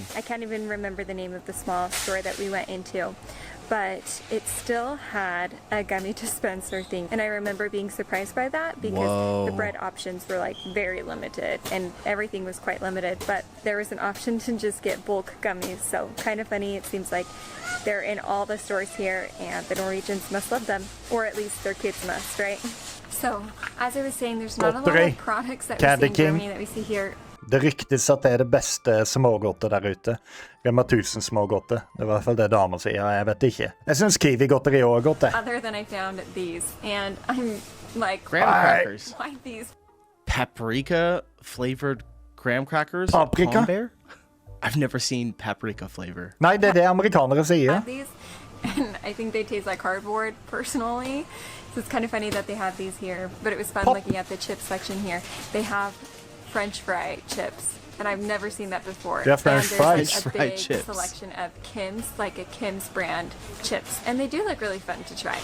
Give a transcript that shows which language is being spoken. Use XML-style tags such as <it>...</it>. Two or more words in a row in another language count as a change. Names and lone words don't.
<en>I can't even remember the name of the small store that we went into, but it still had a gummy dispenser thing, and I remember being surprised by that because the bread options were like very limited and everything was quite limited, but there was an option to just get bulk gummies, so kind of funny. It seems like they're in all the stores here and the Norwegians must love them, or at least their kids must, right? So, as I was saying, there's not a lot of products that we see in Germany that we see here.</en> <no>Det ryktes at det er det beste smågodtet der ute. Rema 1000 smågodtet. Det er I hvert fall det damer sier. Jeg vet ikke. Jeg synes Kiwi-godteri også er godt det.</no> <en>Other than I found these, and I'm like, graham crackers. Why these? Paprika flavored graham crackers. Paprika? Bear? I've never seen paprika flavor.</en> <no>Nei, det er det amerikanere sier.</no> <en>These, and I think they taste like cardboard, personally. So it's kind of funny that they have these here. But it was fun looking at the chip section here. They have French fry chips, and I've never seen that before. Yeah, French fries. And there's a big selection of Kim's, like a Kim's brand chips, and they do look really fun to try.</en>